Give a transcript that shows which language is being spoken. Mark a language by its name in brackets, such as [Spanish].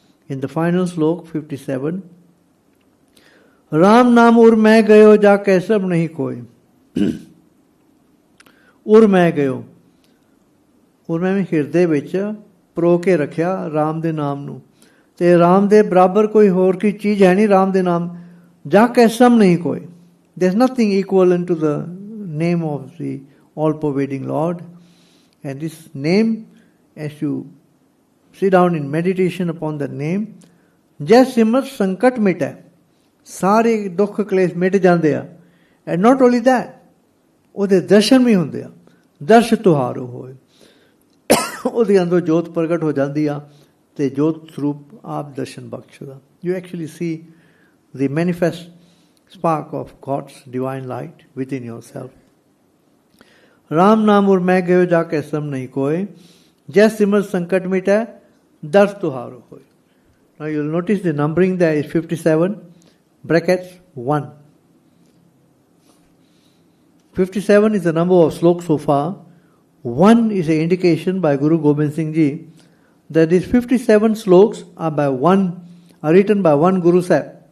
[English] In the final slok 57, [Hindi] Ram नाम उर मैं गयो जा कै सब नहीं कोई. उर मैं गयो, उर मैं [Punjabi] ਹਿਰਦੇ ਵਿੱਚ ਪਰੋ ਕੇ ਰੱਖਿਆ ਰਾਮ ਦੇ ਨਾਮ ਨੂੰ. ਤੇ ਰਾਮ ਦੇ ਬਰਾਬਰ ਕੋਈ ਹੋਰ ਕੀ ਚੀਜ਼ ਹੈ ਨਹੀਂ. ਰਾਮ ਦੇ ਨਾਮ ਜਾ ਕੇ ਸਮ ਨਹੀਂ ਕੋਈ. [English] There is nothing equivalent to the name of the all-pervading Lord. And this name, as you sit down in meditation upon that name, [Punjabi] ਜੈ ਸਿਮਰਤ ਸੰਕਟ ਮਿਟੈ. ਸਾਰੇ ਦੁੱਖ ਕਲੇਸ਼ ਮਿਟ ਜਾਂਦੇ ਆ. [English] And not only that, [Punjabi] ਉਹਦੇ ਦਰਸ਼ਨ ਵੀ ਹੁੰਦੇ ਆ. ਦਰਸ਼ ਤੁਹਾਰੋ ਹੋਏ, ਉਹਦੇ ਅੰਦਰ ਜੋਤ ਪ੍ਰਗਟ ਹੋ ਜਾਂਦੀ ਆ ਤੇ ਜੋਤ ਸਰੂਪ ਆਪ ਦਰਸ਼ਨ ਬਖਸ਼ਦਾ. [English] You actually see the manifest spark of God's divine light within yourself. [Hindi] Ram नाम उर मैं गयो जाके सम नहीं कोय, जय सिमर संकट मिटै दर्द तुहारो होय. [English] Now you'll notice the numbering there is 57 brackets 1. 57 is the number of sloks so far. 1 is an indication by Guru Gobind Singh Ji that these 57 sloks are written by one Guru Sahib.